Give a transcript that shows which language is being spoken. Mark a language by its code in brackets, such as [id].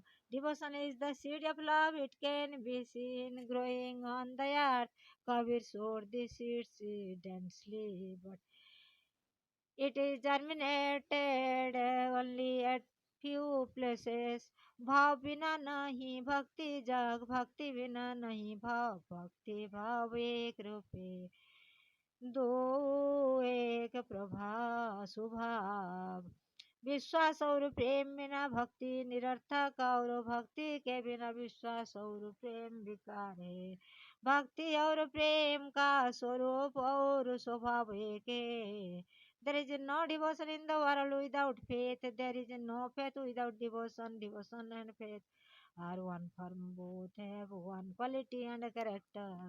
[en] Devotion is the seed of love. It can be seen growing on the earth. Kabir sowed the seeds densely, but it is germinated only at few places. [hi] भाव बिना नहीं भक्ति जग, भक्ति बिना नहीं भाव। भक्ति भाव एक रूपे, दो एक प्रभा स्वभाव। विश्वास और प्रेम बिना भक्ति निरर्थक, और भक्ति के बिना विश्वास और प्रेम विकार है। भक्ति और प्रेम का स्वरूप और स्वभाव एक है। [en] There is no devotion in the world without faith. There is no faith without devotion. Devotion and faith are one form. Both have one quality and character.